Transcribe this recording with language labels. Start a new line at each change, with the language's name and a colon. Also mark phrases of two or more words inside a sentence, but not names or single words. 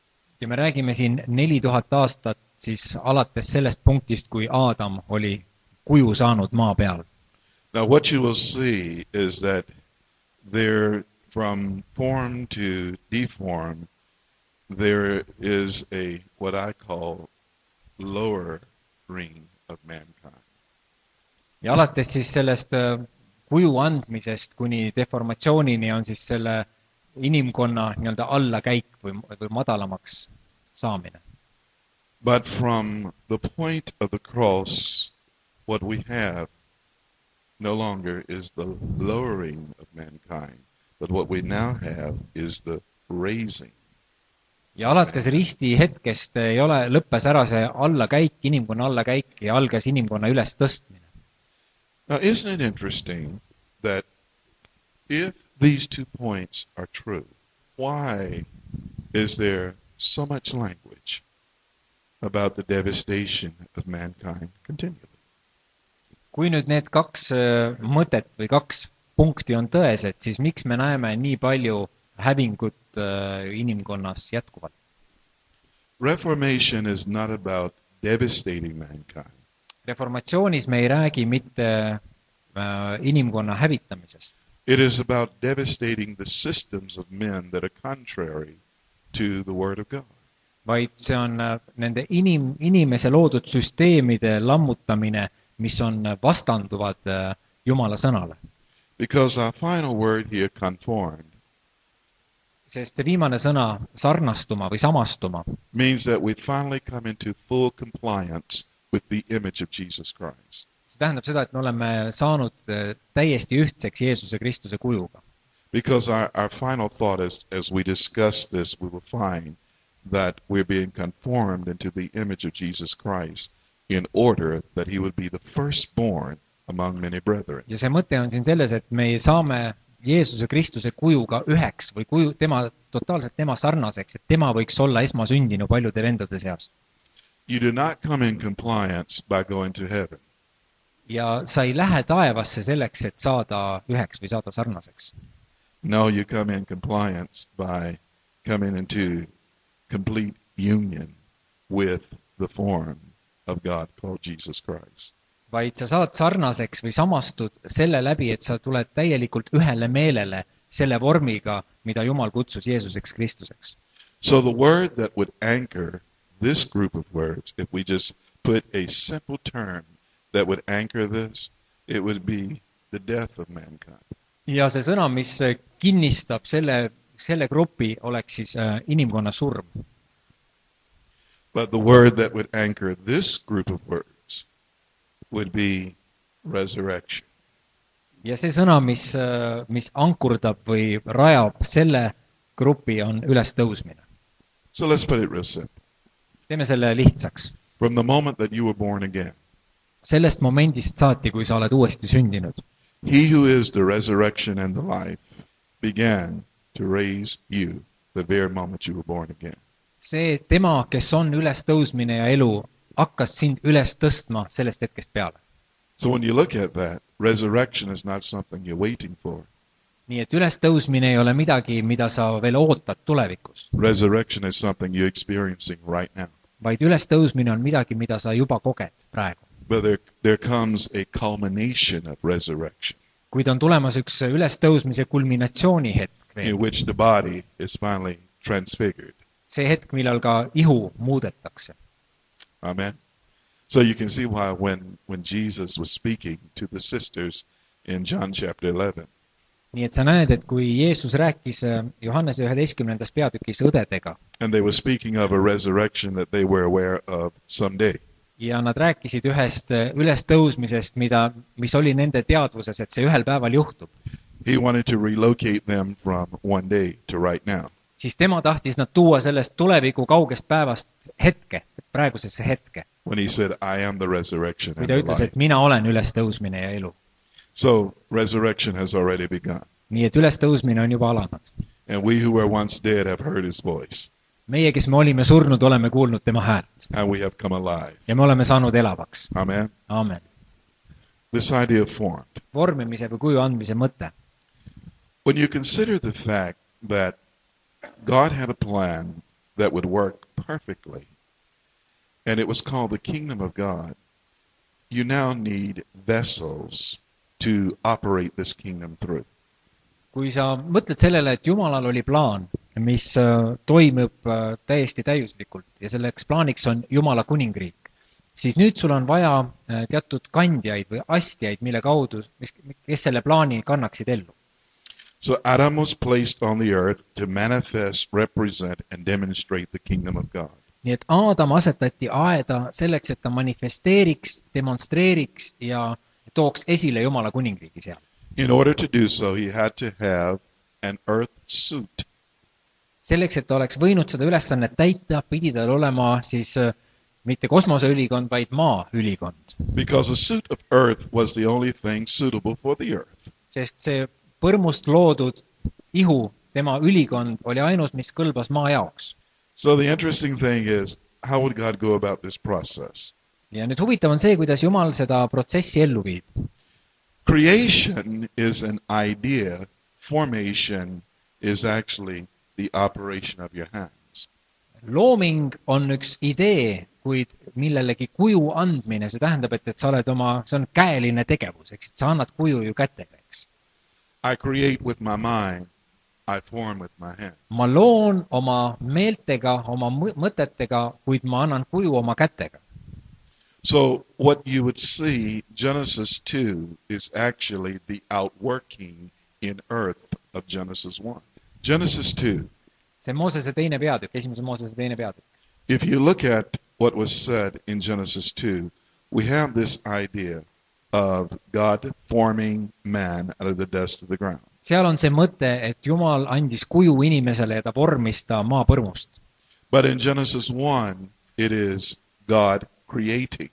Estonian: Ja me räägime siin 4000 aastat siis alates sellest punktist, kui Aadam oli kuju saanud maa peal.
English: Now what you will see is that there, from form to deform, there is a, what I call, lowering of mankind.
Estonian: Ja alates siis sellest kuju andmisest kuni deformatsioonini on siis selle inimkonna nii-öelda allakäik või madalamaks saamine.
English: But from the point of the cross, what we have no longer is the lowering of mankind, but what we now have is the raising.
Estonian: Ja alates risti hetkest ei ole lõppes ära see allakäik, inimkonna allakäik ja algas inimkonna üles tõstmine.
English: Now, isn't it interesting that if these 2 points are true, why is there so much language about the devastation of mankind continually?
Estonian: Kui nüüd need 2 mõtet või 2 punkti on tõesed, siis miks me näeme nii palju hävingut inimkonnas jätkuvalt?
English: Reformation is not about devastating mankind.
Estonian: Reformatsioonis me ei räägi mitte inimkonna hävitamisest.
English: It is about devastating the systems of men that are contrary to the Word of God.
Estonian: Vaid see on nende inimese loodud süsteemide lammutamine, mis on vastanduvad Jumala sõnale.
English: Because our final word here, conformed,
Estonian: Sest see viimane sõna sarnastuma või samastuma
English: means that we finally come into full compliance with the image of Jesus Christ.
Estonian: see tähendab seda, et me oleme saanud täiesti ühtseks Jeesuse Kristuse kujuga.
English: Because our final thought is, as we discuss this, we will find that we're being conformed into the image of Jesus Christ in order that he would be the firstborn among many brethren.
Estonian: ja see mõte on siin selles, et me saame Jeesuse Kristuse kujuga üheks või totaalselt tema sarnaseks, et tema võiks olla esmasündinu paljude vendade seas.
English: You do not come in compliance by going to heaven.
Estonian: Ja sa ei lähe taevasse selleks, et saada üheks või saada sarnaseks.
English: No, you come in compliance by coming into complete union with the form of God called Jesus Christ.
Estonian: Vaid sa saad sarnaseks või samastud selle läbi, et sa tuled täielikult ühele meelele selle vormiga, mida Jumal kutsus Jeesuseks Kristuseks.
English: So the word that would anchor this group of words, if we just put a simple term that would anchor this, it would be the death of mankind.
Estonian: Ja see sõna, mis kinnistab selle grupi, oleks siis inimkonna surm.
English: But the word that would anchor this group of words would be resurrection.
Estonian: Ja see sõna, mis ankurdab või rajab selle grupi, on ülestõusmine.
English: So let's put it real simple.
Estonian: Teeme selle lihtsaks.
English: From the moment that you were born again,
Estonian: Sellest momendist saati, kui sa oled uuesti sündinud.
English: he who is the resurrection and the life began to raise you the very moment you were born again.
Estonian: See tema, kes on ülestõusmine ja elu, hakkas sind üles tõstma sellest hetkest peale.
English: So when you look at that, resurrection is not something you're waiting for.
Estonian: Nii et ülestõusmine ei ole midagi, mida sa veel ootad tulevikus,
English: Resurrection is something you're experiencing right now.
Estonian: vaid ülestõusmine on midagi, mida sa juba koged praegu.
English: But there comes a culmination of resurrection
Estonian: Kuid on tulemas üks ülestõusmise kulminatsiooni hetk veel.
English: in which the body is finally transfigured.
Estonian: See hetk, millal ka ihu muudetakse.
English: Amen. So you can see why when Jesus was speaking to the sisters in John chapter 11,
Estonian: Nii et sa näed, et kui Jeesus rääkis Johannese 11. peatükis õdedega
English: and they were speaking of a resurrection that they were aware of someday.
Estonian: ja nad rääkisid ühest ülestõusmisest, mis oli nende teadvuses, et see ühel päeval juhtub,
English: He wanted to relocate them from one day to right now.
Estonian: siis tema tahtis nad tuua sellest tuleviku kaugest päevast hetke, praegusesse hetke,
English: When he said, I am the resurrection
Estonian: kui
English: and
Estonian: ta
English: the
Estonian: ütles,
English: life.
Estonian: et mina olen ülestõusmine ja elu.
English: So resurrection has already begun.
Estonian: Nii et ülestõusmine on juba alanud.
English: And we who were once dead have heard his voice.
Estonian: Meie, kes me olime surnud, oleme kuulnud tema häält
English: And we have come alive.
Estonian: ja me oleme saanud elavaks.
English: Amen.
Estonian: Aamen.
English: This idea of formed.
Estonian: Vormimise või kuju andmise mõte.
English: When you consider the fact that God had a plan that would work perfectly, and it was called the kingdom of God, you now need vessels to operate this kingdom through.
Estonian: Kui sa mõtled sellele, et Jumalal oli plaan, mis toimub täiesti täiuslikult ja selleks plaaniks on Jumala kuningriik, siis nüüd sul on vaja teatud kandjaid või astjaid, mille kaudu, kes selle plaani kannaksid ellu.
English: So Adam was placed on the earth to manifest, represent, and demonstrate the kingdom of God.
Estonian: Nii et Aadam asetati aeda selleks, et ta manifesteeriks, demonstreeriks ja tooks esile Jumala kuningriigi seal.
English: In order to do so, he had to have an earth suit.
Estonian: Selleks, et ta oleks võinud seda ülesannet täita, pidi tal olema siis mitte kosmoseülikond, vaid maaülikond.
English: Because a suit of earth was the only thing suitable for the earth.
Estonian: Sest see põrmust loodud ihu, tema ülikond, oli ainus, mis kõlbas maa jaoks.
English: So the interesting thing is, how would God go about this process?
Estonian: Ja nüüd huvitav on see, kuidas Jumal seda protsessi ellu viib.
English: Creation is an idea. Formation is actually the operation of your hands.
Estonian: Looming on üks idee, kuid millelegi kuju andmine, see tähendab, et sa oled see on käeline tegevus, eks, et sa annad kuju ju kätega, eks.
English: I create with my mind, I form with my hand.
Estonian: Ma loon oma meeltega, oma mõtetega, kuid ma annan kuju oma kätega.
English: So what you would see, Genesis 2 is actually the outworking in earth of Genesis 1.
Estonian: Genesis 2. See Moosese teine peatükk, esimese Moosese teine peatükk.
English: If you look at what was said in Genesis 2, we have this idea of God forming man out of the dust of the ground.
Estonian: Seal on see mõte, et Jumal andis kuju inimesele ja ta vormis ta maapõrmust.
English: But in Genesis 1, it is God creating.